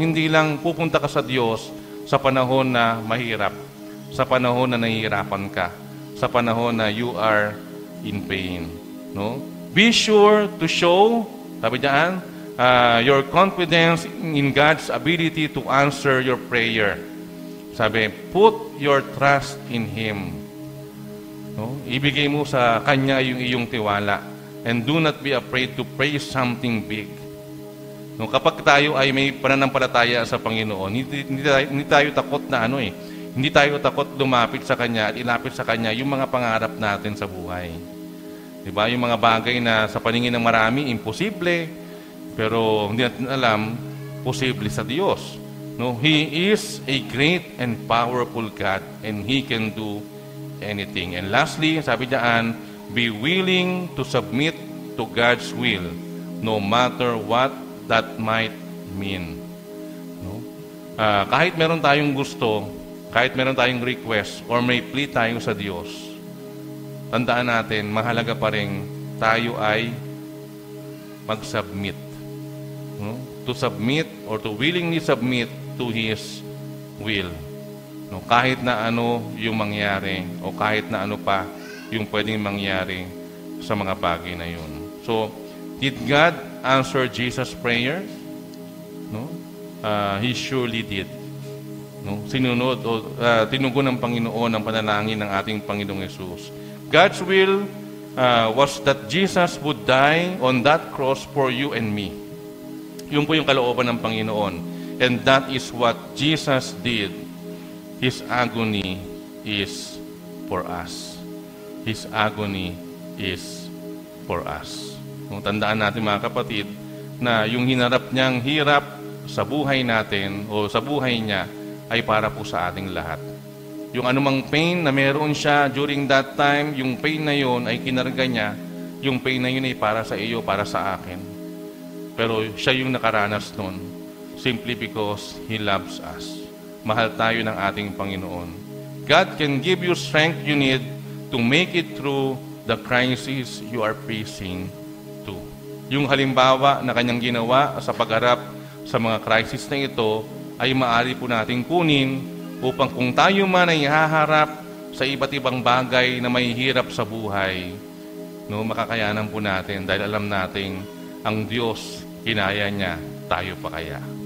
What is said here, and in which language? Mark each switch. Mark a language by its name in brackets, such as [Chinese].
[Filipino] Hindi lang pupunta ka sa Diyos sa panahon na mahirap, sa panahon na nahihirapan ka, sa panahon na [English] you are in pain. [Filipino] No? [English] Be sure to show, [Filipino] sabi diyan, [English] your confidence in God's ability to answer your prayer. Sabi, put your trust in Him. No? [Filipino] Ibigay mo sa Kanya yung iyong tiwala. [English] And do not be afraid to pray something big. [Filipino] No, kapag tayo ay may pananampalataya sa Panginoon, hindi tayo takot na hindi tayo takot lumapit sa Kanya at ilapit sa Kanya yung mga pangarap natin sa buhay. Diba? Yung mga bagay na sa paningin ng marami, imposible, pero hindi natin alam, posible sa Diyos. [English] No, He is a great and powerful God and He can do anything. And lastly, [Filipino] sabi diyan, [English] be willing to submit to God's will no matter what that might mean. [Filipino] No? Kahit meron tayong gusto, kahit meron tayong request, or may plea tayo sa Diyos, tandaan natin, mahalaga pa rin tayo ay mag-submit. No? [English] To submit or to willingly submit to His will. No? [Filipino] Kahit na ano yung mangyari, o kahit na ano pa yung pwedeng mangyari sa mga bagay na yun. [English] So, did God answer Jesus' prayer? No? He surely did. No? [Filipino] Sinunod o tinugon ng Panginoon ang panalangin ng ating Panginoong Yesus. [English] God's will was that Jesus would die on that cross for you and me. [Filipino] Yun po yung kalooban ng Panginoon. [English] And that is what Jesus did. His agony is for us. His agony is for us. [Filipino] Kung tandaan natin mga kapatid, na yung hinarap niyang hirap sa buhay natin o sa buhay niya ay para po sa ating lahat. Yung anumang pain na meron siya [English] during that time, [Filipino] yung pain na yun ay kinarga niya, yung pain na yun ay para sa iyo, para sa akin. Pero siya yung nakaranas nun [English] simply because He loves us. [Filipino] Mahal tayo ng ating Panginoon. [English] God can give you strength you need to make it through the crisis you are facing too. [Filipino] Yung halimbawa na kanyang ginawa sa pagharap sa mga crisis na ito ay maaari po nating kunin upang kung tayo man ay haharap sa iba't ibang bagay na may hirap sa buhay, no, makakayanan po natin dahil alam natin ang Diyos, kinaya niya, tayo pa kaya.